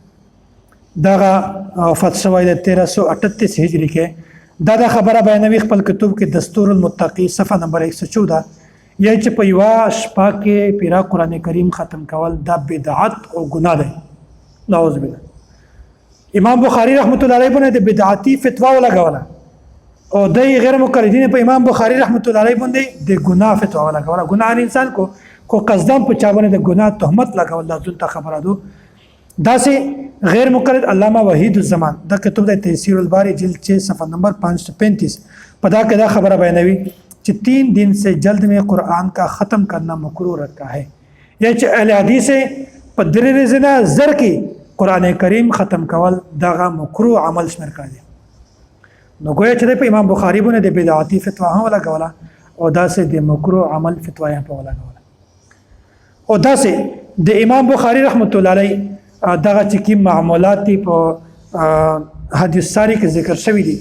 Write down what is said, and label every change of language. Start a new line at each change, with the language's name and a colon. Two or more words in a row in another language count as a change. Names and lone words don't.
Pashto: دا وفات شوی د 1338 هجری کې دا خبره بیانوي خپل کتاب کې دستور المتقی صفحه نمبر 114 یا چې په یو شپه کې پیرا قران کریم ختم کول دا بدعت او ګناه ده نعوذ بالله امام بخاری رحمت الله علیه باندې د بدعتي فتوا ولګوله او د غیر مقلدین په امام بخاری رحمت الله علیه باندې د ګناه فتوا لګوله ګناه انسان کو قصدن په چا باندې د ګناه تهمت لګول لازم ته خبره دو داسې غیر مقلد علامه وحید الزمان دا کتاب د تفسیر الباری جلد 6 صفحه نمبر 535 په دا کې دا خبره بیانوي چې
Urdu: 3 دن سے جلد میں قرآن کا ختم کرنا مکروہ رکھا ہے یا
Pashto: چې اهل حدیث په درې زنه زر کې قران کریم ختم کول دغه مکروه عمل شمیر کړي نو ګویا چې په امام بخاری باندې د بدعتي فتوا هم لګوله او داسې د مکروه عمل فتوا یې په لګوله او داسې د امام بخاری رحمت الله علیه دغه چې کوم معمولات په حدیث ساری کې ذکر شوی دي